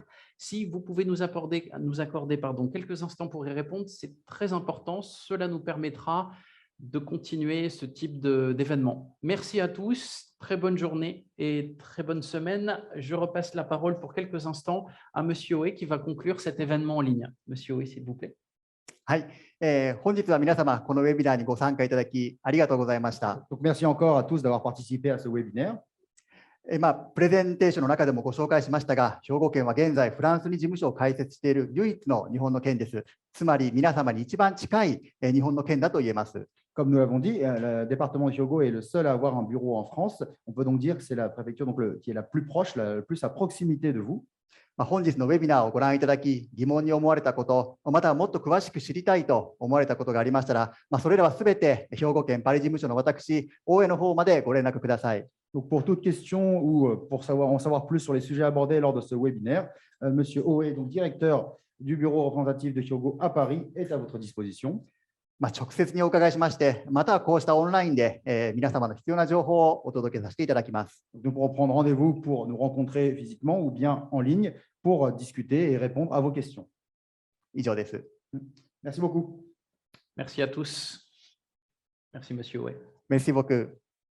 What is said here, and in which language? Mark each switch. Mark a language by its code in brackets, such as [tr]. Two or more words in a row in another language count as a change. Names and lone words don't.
[fr] Si vous pouvez nous accorder quelques instants pour y répondre, c'est très important. Cela nous permettra de continuer ce type d'événement. Merci à tous, très bonne journée et très bonne semaine. Je repasse la parole pour quelques instants à M. Oe qui va conclure cet événement en ligne. M. Oe, s'il vous plaît. [ja] はい、本日は皆様、このウェビナーにご参加いただき、ありがとうございました。 [fr] Donc, merci encore à tous d'avoir participé à ce webinaire. [ja] プレゼンテーションの中でもご紹介しましたが、兵庫県は現在、フランスに事務所を開設している唯一の日本の県です。つまり、皆様に一番近い日本の県だと言えます。 [fr] Comme nous l'avons dit, le département de Hyogo est le seul à avoir un bureau en France. On peut donc dire que c'est la préfecture qui est la plus proche, le plus à proximité de vous. [ja] 本日のウェビナーをご覧いただき、疑問に思われたこと、またはもっと詳しく知りたいと思われたことがありましたら、それらはすべて兵庫県パリ事務所の私、大江の方までご連絡ください。 [fr] Donc, pour toute question ou pour en savoir plus sur les sujets abordés lors de ce webinaire, Monsieur Oe, donc directeur du bureau représentatif de Hyogo à Paris, est à votre disposition. [ja] 直接にお伺いしまして、またはこうしたオンラインで、皆様の必要な情報をお届けさせていただきます。 [fr] Nous pourrons prendre rendez-vous pour nous rencontrer physiquement ou bien en ligne pour discuter et répondre à vos questions. [ja] 以上です。 [fr] Merci beaucoup. Merci à tous. Merci, M. Oe. Merci beaucoup.